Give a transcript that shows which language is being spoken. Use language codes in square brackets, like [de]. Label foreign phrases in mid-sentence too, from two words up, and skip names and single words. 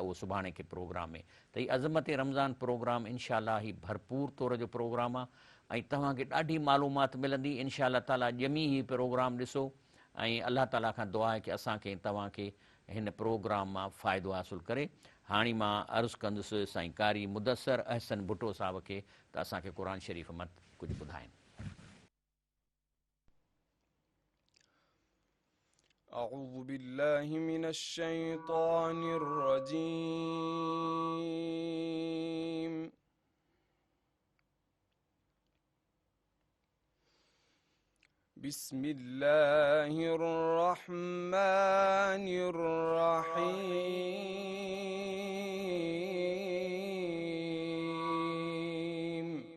[sd] उहो सुभाणे के प्रोग्राम में त हीउ अज़मत रमज़ान प्रोग्राम इंशाअल्लाह ही भरपूर तौर जो प्रोग्राम आहे ऐं तव्हांखे ॾाढी मालूमात मिलंदी इंशाअल्लाह ताला। ॼमी ही प्रोग्राम ॾिसो ऐं अल्लाह ताला खां दुआ आहे की असांखे तव्हांखे हिन प्रोग्राम मां फ़ाइदो हासिलु करे। हाणे मां अर्ज़ु कंदुसि साईं कारी मुदस्सिर अहसन भुट्टो साहिब खे त असांखे क़ुर शरीफ़ मां कुझु ॿुधाइनि। [ar] أعوذ بالله من الشيطان الرجيم. بسم الله الرحمن الرحيم.